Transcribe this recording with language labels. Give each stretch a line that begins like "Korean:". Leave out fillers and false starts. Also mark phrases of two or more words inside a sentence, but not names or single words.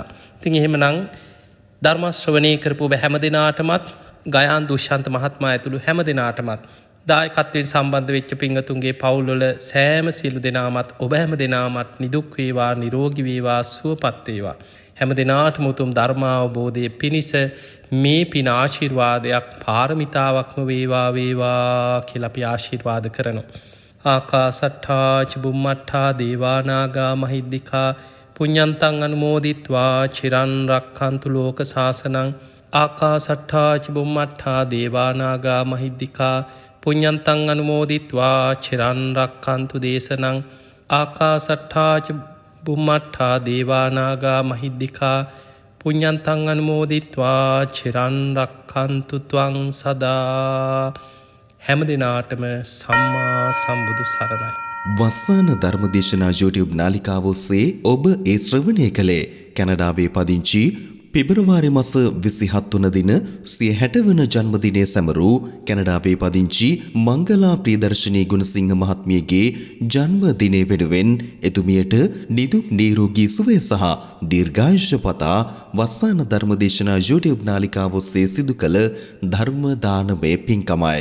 Sinhala: ඉතින් එහෙමනම් ධර්ම ශ්‍රවණේ කරපු ඔබ හැම දෙනාටමත්, ගයාන් දුෂ්‍යන්ත මහත්මයා ඇතුළු හැම දෙනාටමත්, දායකත්වයෙන් සම්බන්ධ වෙච්ච පින්වතුන්ගේ පවුල්වල සෑම සියලු දෙනාමත් ඔබ හැම දෙනාමත් නිදුක් වේවා, නිරෝගී වේවා, සුවපත් වේවා. හැම දෙනාටම උතුම් ධර්මාවබෝධයේ පිණිස මේ පින ආශිර්වාදයක් පාරමිතාවක්ම වේවා වේවා කියලා අපි ආශිර්වාද කරනවා.
Pali: ආකාසට්ඨා චුම්මට්ඨා දේවා නාග මහිද්దికා පුඤ්ඤන්තං අනුමෝදිත්වා චිරන් රක්ඛන්තු ලෝක සාසනං. ආකාසට්ඨා චුම්මට්ඨා දේවා නාග මහිද්దికා පුඤ්ඤන්තං අනුමෝදිත්වා චිරන් රක්ඛන්තු දේශනං. ආකාසට්ඨා බුම්මට්ඨා දේවා නාග මහිද්దికා පුඤ්ඤන්තං අනුමෝදිත්වා චිරන් රක්ඛන්තු ත්වං සදා.
Sinhala: හැම දිනාටම සම්මා සම්බුදු සරණයි. වස්සාන ධර්මදේශනා YouTube නාලිකාව ඔස්සේ ඔබ ඒ ශ්‍රවණය කළේ කැනඩාවේ පදිංචි පෙබරවාරි මාස 27 වන දින සිය 60 වන ජන්මදිනය සැමරූ කැනඩාවේ පදිංචි මංගලා ප්‍රියදර්ශනී ගුණසිංහ මහත්මියගේ ජන්මදිනය වෙනුවෙන් එතුමියට නිදුක් නිරෝගී සුවය සහ දීර්ඝායුෂ පතා වස්සාන ධර්මදේශනා YouTube නාලිකාව ඔස්සේ සිදු කළ ධර්ම දානමය පින්කමයි.